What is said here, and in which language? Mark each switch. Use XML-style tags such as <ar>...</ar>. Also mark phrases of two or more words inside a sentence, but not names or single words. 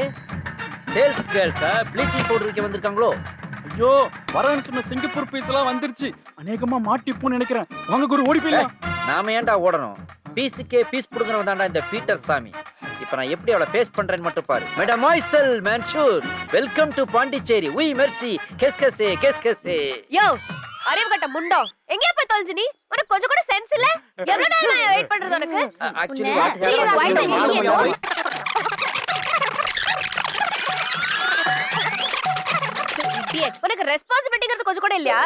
<en>sales girlsa bleaching powder</en> <ta>விக்க வந்திருக்காங்களோ? ஐயோ வரேன்னு சொன்ன சிங்கப்பூர் பீஸ் எல்லாம் வந்துருச்சு. அநேகமா மாட்டிப்போன்னு நினைக்கிறேன். வாங்க குரு ஓடி போயிடலாம். நாம ஏன்டா ஓடணும்? பீஸுக்கே பீஸ் புடுங்கறவன் தான்டா இந்த பீட்டர் சாமி. இப்ப நான் எப்படி அவளை ஃபேஸ் பண்றேன்னு மட்டும் பாரு. மேடம் மாய்செல் மன்சூர்,</ta> <en>welcome to</en> <ta>பாண்டிச்சேரி.</ta> <fr>oui merci, qu'est-ce que c'est?</fr> <ta>யோ அறிவு கட்ட முண்டோ, எங்கயா போய் தொலைஞ்ச நீ? உனக்கு கொஞ்சம் கூட சென்ஸ் இல்ல? எவ்வளவு நேரம் நான் வெயிட் பண்றது உனக்கு? Actually உனக்கு ரெஸ்பான்சிபிலிட்டிங்கிறது கொஞ்சம் கூட இல்லையா?</ta>